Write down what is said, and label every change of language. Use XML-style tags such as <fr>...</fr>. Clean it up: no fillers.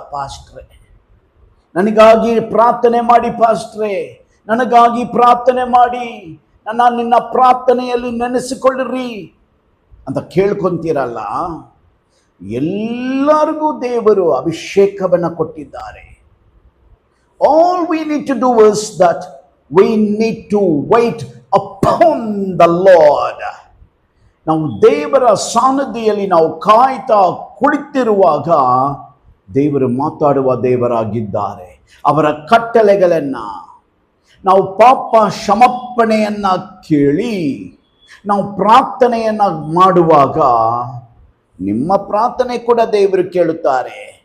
<kn>ಪಾಸ್ಟ್ರೇ, ನನಗಾಗಿ ಪ್ರಾರ್ಥನೆ ಮಾಡಿ ಪಾಸ್ಟ್ರೇ, ನನಗಾಗಿ ಪ್ರಾರ್ಥನೆ ಮಾಡಿ, ನಿನ್ನ ಪ್ರಾರ್ಥನೆಯಲ್ಲಿ ನೆನೆಸಿಕೊಳ್ಳಿರಿ ಅಂತ ಕೇಳ್ಕೊಂತೀರಲ್ಲ. ಎಲ್ಲರಿಗೂ ದೇವರು ಅಭಿಷೇಕವನ್ನು ಕೊಟ್ಟಿದ್ದಾರೆ.</kn> <en>All we need to do is that we need to wait upon the Lord.</en> <kn>ನಾವು ದೇವರ ಸಾನ್ನಿಧ್ಯದಲ್ಲಿ ನಾವು ಕಾಯ್ತಾ ಕುಳಿತಿರುವಾಗ ದೇವರು ಮಾತಾಡುವ ದೇವರಾಗಿದ್ದಾರೆ. ಅವರ ಕಟ್ಟಳೆಗಳನ್ನು ನಾವು ಪಾಪ ಕ್ಷಮಾಪಣೆಯನ್ನ ಕೇಳಿ ನಾವು ಪ್ರಾರ್ಥನೆಯನ್ನ ಮಾಡುವಾಗ ನಿಮ್ಮ ಪ್ರಾರ್ಥನೆ ಕೂಡ ದೇವರು ಕೇಳುತ್ತಾರೆ.</kn>